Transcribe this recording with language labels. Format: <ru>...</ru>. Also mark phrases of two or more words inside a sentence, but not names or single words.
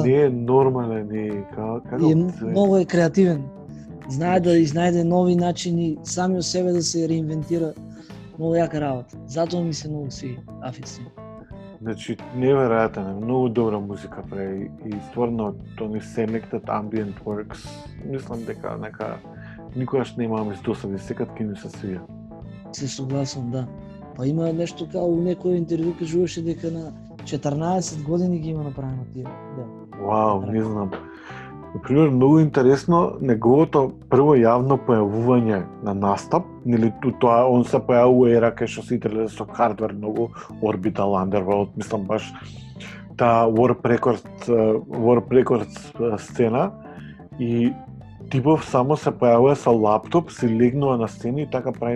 <mk>Не е нормален, како многу е креативен. Знае да изнајде нови начини сами од себе да се реинвентира. Многу јака работа. Затоа ми се многу сви Aphex Twin. Значи, неверојатен е, многу добра музика прави и стварно тони selected ambient works. Мислам дека никогаш немам издосади, секад ќе ми се свија. Се согласувам, да. Па има нешто као у некој интервју кажуваше дека на 14 години ги има направено тие. Вау, не знам. Например, многу интересно неговото прво јавно појавување на настап, нели тоа он се појавува ера кај што сите лезе со хардвер многу, Orbital, Underworld, мислам баш таа Warp Records сцена и типов само се појавува со лаптоп, си легнува на сцена и така прави</mk>